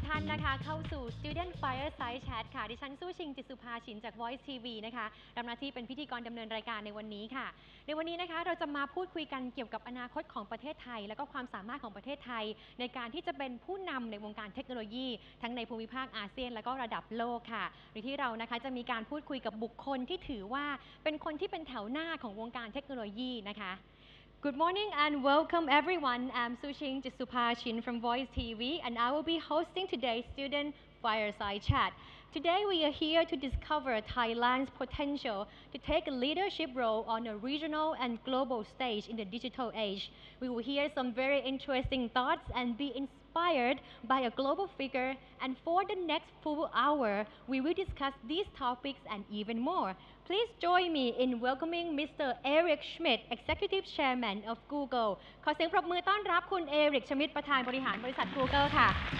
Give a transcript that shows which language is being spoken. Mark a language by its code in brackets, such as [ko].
[th] นะคะเข้าสู่ Student Fireside Chat ค่ะดิฉันสู้ชิงจิตสุภาชินจาก Voice TV นะคะทำหน้าที่เป็นพิธีกรดำเนินรายการในวันนี้ค่ะในวันนี้นะคะเราจะมาพูดคุยกันเกี่ยวกับอนาคตของประเทศไทยและก็ความสามารถของประเทศไทยในการที่จะเป็นผู้นำในวงการเทคโนโลยีทั้งในภูมิภาคอาเซียนและก็ระดับโลกค่ะโดยที่เรานะคะจะมีการพูดคุยกับบุคคลที่ถือว่าเป็นคนที่เป็นแถวหน้าของวงการเทคโนโลยีนะคะ [en] Good morning and welcome everyone. I'm Sushing Jisupachin from Voice TV and I will be hosting today's Student Fireside Chat. Today we are here to discover Thailand's potential to take a leadership role on a regional and global stage in the digital age. We will hear some very interesting thoughts and be inspired by a global figure, and for the next full hour, we will discuss these topics and even more. Please join me in welcoming Mr. Eric Schmidt, Executive Chairman of Google. [th] ขอเสียงปรบมือต้อนรับคุณเอริก ชมิดประธานบริหารบริษัท Google ค่ะ